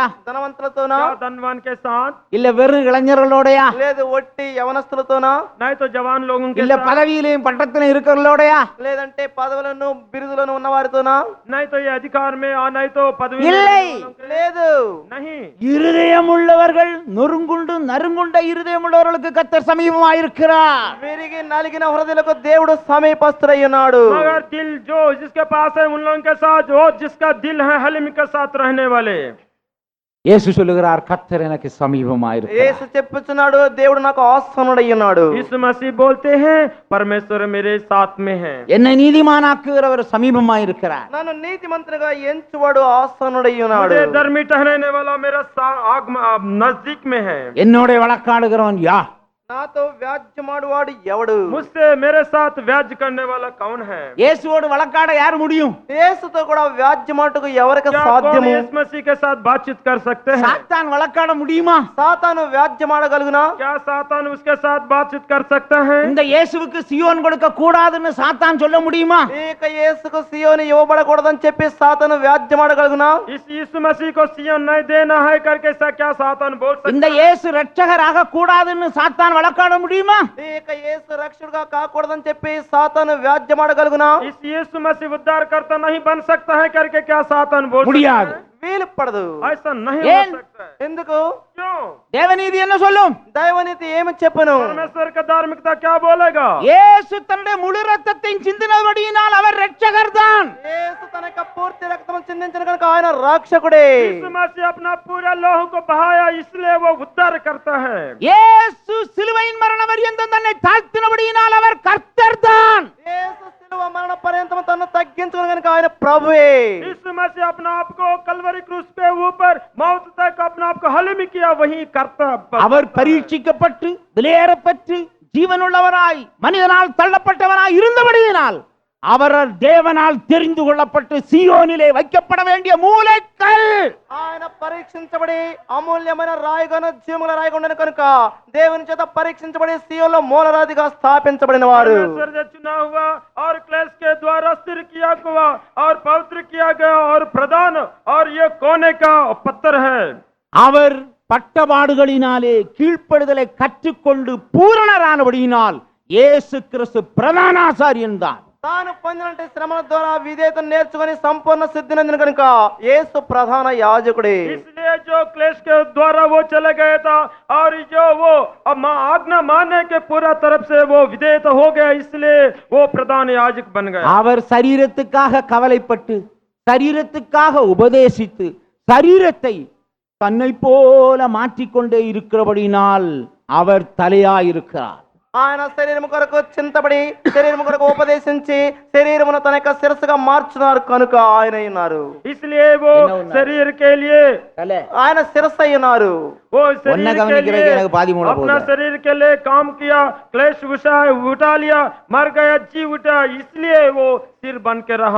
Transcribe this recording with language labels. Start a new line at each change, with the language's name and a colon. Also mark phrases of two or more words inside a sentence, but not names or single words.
Telugu: ధనవంతులతోనా
Hindi: क्या धनवान के साथ?
Tamil: இல்ல வெறும் இளைஞர்களோடயா
Telugu: లేదు ఒట్టి యవనస్తులతోనా
Hindi: नहीं तो जवान लोगों के
Tamil: இல்ல
Hindi: साथ?
Tamil: பதவியிலையும் பட்டத்திலும் இருக்கிறவர்களோடயா
Telugu: లేదంటే పదవులను బిరుదులను ఉన్నవారితోనా?
Hindi: नहीं तो ये अधिकार में और नहीं तो पदवी में
Tamil: இல்லை.
Hindi: रहने वालों के-
Telugu: లేదు.
Hindi: नहीं।
Tamil: இருதயம் உள்ளவர்கள் நொறுங்குண்டு நறுங்குண்ட இருதயம் உள்ளவர்களுக்கு கர்த்தர் சமீபமாயிருக்கிறார்.
Telugu: విరిగి నలిగిన హృదయాలకు దేవుడు సమీపస్తుడై ఉన్నాడు.
Hindi: मगर दिल जो जिसके पास है उन लोगों के साथ, वो जिसका दिल है हलीम के साथ रहने वाले।
Tamil: இயேசு சொல்லுகிறார் கர்த்தர் எனக்கு சமீபமாயிருக்கிறார்.
Telugu: యేసు చెప్పుచున్నాడు దేవుడు నాకు ఆస్థానుడై ఉన్నాడు.
Hindi: यीशु मसीह बोलते हैं परमेश्वर मेरे साथ में है।
Tamil: என்னை நீதிமானாக்குகிறவர் சமீபமாயிருக்கிறார்.
Telugu: నన్ను నీతిమంతునిగా ఎంచువాడు ఆస్థానుడై ఉన్నాడు.
Hindi: मुझे धर्मी ठहराने वाला मेरा नजदीक में है।
Tamil: என்னோட வழக்காடுகிறவன் யார்?
Telugu: నాతో వ్యాజ్యమాడువాడు ఎవడు?
Hindi: मुझसे मेरे साथ व्याज करने वाला कौन है?
Tamil: இயேசுவோடு வழக்காட யார் முடியும்?
Telugu: యేసుతో కూడా వ్యాజ్యమాటుకు ఎవరికి
Hindi: क्या कौन
Telugu: సాధ్యము?
Hindi: यीशु मसीह के साथ बातचीत कर सकते हैं?
Tamil: சாத்தான் வழக்காட முடியுமா?
Telugu: సాతాను వ్యాజ్యమాడగలుగునా?
Hindi: क्या सातान उसके साथ बातचीत कर सकता है?
Tamil: இந்த இயேசுவுக்கு சியோன் கொடுக்க கூடாதுன்னு சாத்தான் சொல்ல முடியுமா?
Telugu: ఇక యేసుకు సియోను ఇవ్వబడకూడదని చెప్పి సాతాను వ్యాజ్యమాడగలుగునా?
Hindi: इस यीशु मसीह को सिय्योन नहीं देना है करके ऐसा क्या सातान बोल सकता
Tamil: இந்த இயேசு ரட்சகராக கூடாதுன்னு சாத்தான் வழக்காட முடியுமா?
Telugu: ఇక యేసు రక్షకుడుగా కాకూడదని చెప్పి సాతాను వ్యాజ్యమాడగలుగునా?
Hindi: इस यीशु मसीह उद्धार करता नहीं बन सकता है करके क्या सातान बोल
Tamil: முடியாது.
Hindi: सकता है?
Telugu: వీలు పడదు.
Hindi: ऐसा नहीं ये- हो सकता है।
Telugu: ఎందుకు?
Hindi: क्यों?
Tamil: தேவநீதி என்ன சொல்லும்?
Telugu: దైవనీతి ఏమి చెప్పను?
Hindi: परमेश्वर का धार्मिकता क्या बोलेगा?
Tamil: இயேசு தன்னுடைய முழு ரத்தத்தையும் சிந்தினபடியினால் அவர் ரட்சகர் தான்.
Telugu: యేసు తన యొక్క పూర్తి రక్తం చిందించిన కనుక ఆయన రక్షకుడే.
Hindi: यीशु मसीह अपना पूरा लोह को बहाया इसलिए वो उद्धार करता है।
Tamil: இயேசு சிலுவையின் மரண பரியந்தம் தன்னை தாழ்த்தினபடியினால் அவர் கர்த்தர் தான்.
Telugu: యేసు శిలువ మరణ పర్యంతం తను తగ్గించుకున్న కనుక ఆయన ప్రభువే.
Hindi: यीशु मसीह अपना आप को कलवरी क्रूस पे ऊपर मौत तक अपना आप को हलीम किया, वही करता।
Tamil: அவர் பரீட்சிக்கப்பட்டு விலையேறப்பட்டு ஜீவனுள்ளவராய் மனிதனால் தள்ளப்பட்டவராய் இருந்தபடியினால் அவர் தேவனால் தெரிந்து கொள்ளப்பட்டு சீயோனிலே வைக்கப்பட வேண்டிய மூலைக்கல்.
Telugu: ఆయన పరీక్షించబడి అమూల్యమైన రాయిగాను జీవముల రాయిగా ఉండను కనుక దేవుని చేత పరీక్షించబడి సియోనులో మూలరాతిగా స్థాపించబడిన వారు.
Hindi: परमेश्वर जो चुना हुआ और क्लेश के द्वारा स्थिर किया हुआ और पवित्र किया गया और प्रधान और ये कोने का पत्थर है।
Tamil: அவர் பட்டபாடுகளினாலே கீழ்ப்படுதலை கற்றுக்கொண்டு பூரணரானபடியினால் இயேசு கிறிஸ்து பிரதான ஆசாரியன் தான்.
Telugu: తాను పొందినటువంటి శ్రమల ద్వారా విధేయత నేర్చుకొని సంపూర్ణ సిద్ధినందిన కనుక యేసు ప్రధాన యాజకుడే.
Hindi: इसलिए जो क्लेश के द्वारा वो चले गए था और जो वो आज्ञा मानने के पूरा तरफ से वो विधेयत हो गया, इसलिए वो प्रधान याजक बन गया.
Tamil: அவர் சரீரத்துக்காக கவலைப்பட்டு சரீரத்துக்காக உபதேசித்து சரீரத்தை தன்னை போல மாற்றிக்கொண்டே இருக்கிறபடினால் அவர் தலையாயிருக்கிறார்.
Telugu: ఆయన శరీరము కొరకు చింతపడి శరీరము కొరకు ఉపదేశించి శరీరమును తన యొక్క శిరస్సుగా మార్చున్నారు కనుక ఆయన ఉన్నారు.
Hindi: इसलिए वो शरीर के लिए
Telugu: ఆయన శిరస్సు అయ్యున్నారు.
Hindi: वो शरीर के लिए अपना शरीर के लिए काम किया, क्लेश उठा लिया, मर गया, जी उठा, इसलिए वो सिर बन के रहा.